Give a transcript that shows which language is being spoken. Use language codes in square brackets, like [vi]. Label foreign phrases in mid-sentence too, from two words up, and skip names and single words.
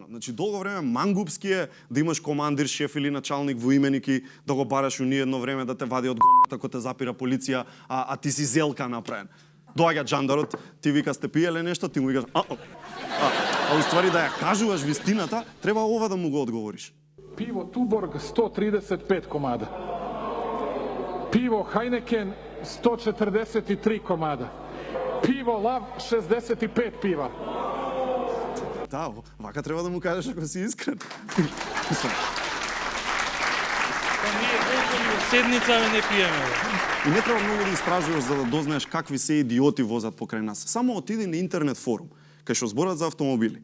[mk] Значи, долго време мангупски е да имаш командир, шеф или началник во именики, да го бараш уни едно време да те вади од гомната кога те запира полиција, а ти си зелка направен. Доаѓа джандарот, ти вика сте пиеле нешто, ти му викаш а уствари да ја кажуваш вистината, треба ова да му го одговориш. [sr] Pivo Tuborg 135 komada. Pivo Heineken 143 komada. Pivo Lav 65 piva. [mk] Да, вака треба да му кажеш ако си искрен. Ние седница не пиеме. И не треба многу да истражуваш за да дознаеш какви се идиоти возат покрај нас. Само отиди на интернет форум, кај што зборат за автомобили.